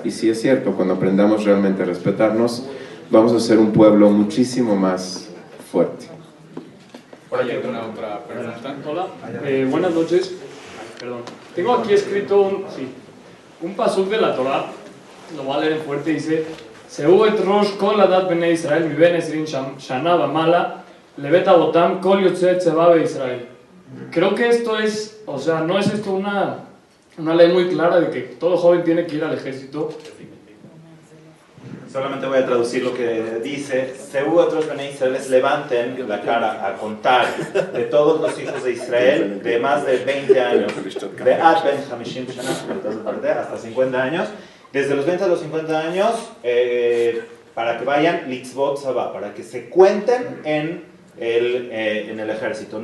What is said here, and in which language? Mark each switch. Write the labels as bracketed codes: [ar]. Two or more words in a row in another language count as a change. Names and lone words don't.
[es] Y sí es cierto, cuando aprendamos realmente a respetarnos, vamos a ser un pueblo muchísimo más fuerte. Por ahí hay una otra pregunta. Hola, buenas noches. Perdón. Tengo aquí escrito un pasuk de la Torah, lo voy a leer en fuerte, dice: [he] שאו את ראש כל עדת בני ישראל מבן עשרים שנה ומעלה לבית אבתם כל יצא צבא בישראל. [es] Creo que esto es, o sea, no es esto una ley muy clara de que todo joven tiene que ir al ejército. Solamente voy a traducir lo que dice. Según otros [he] בני ישראל [es] levanten la cara a contar de todos los hijos de Israel de más de 20 años, de [he] עד בן חמשים שנה, [es] hasta 50 años, desde los 20 a los 50 años, para que vayan [he] לצאת צבא, [es] para que se cuenten en el ejército.